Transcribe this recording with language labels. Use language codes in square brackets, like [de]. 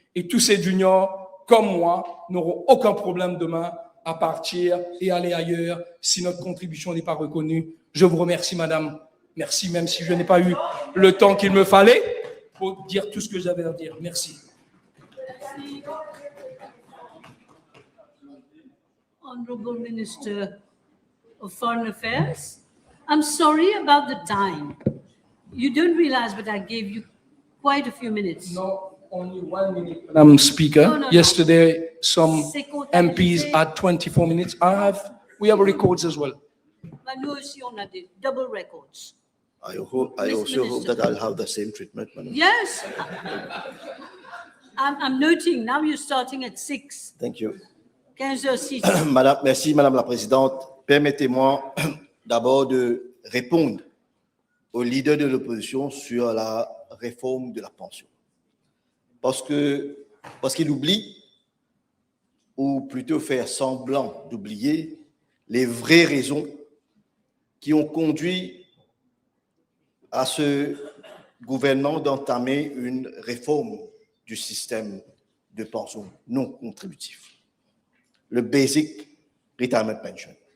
[fr] Et tous ces juniors, comme moi, n'auront aucun problème demain à partir et aller ailleurs si notre contribution n'est pas reconnue. Je vous remercie, madame. Merci, même si je n'ai pas eu le temps qu'il me fallait pour dire tout ce que j'avais à dire. Merci. [en] Honorable Minister of Foreign Affairs, I'm sorry about the time. You don't realize, but I gave you quite a few minutes. No, only 1 minute, Madam Speaker. No. Yesterday, some [fr] C'est comptabilisé. [en] MPs had 24 minutes. We have records as well. [fr] Bah, nous aussi, on a des double records. [en] I also hope that I'll have the same treatment, madam. Yes. I'm noting, now you're starting at 6. Thank you. [fr] 15h06. Merci, Madame la Présidente. Permettez-moi d'abord de répondre au leader de l'opposition sur la réforme de la pension. Parce qu'il oublie, ou plutôt faire semblant d'oublier, les vraies raisons qui ont conduit à ce gouvernement d'entamer une réforme du système de pension non contributif, le Basic Retirement Pension.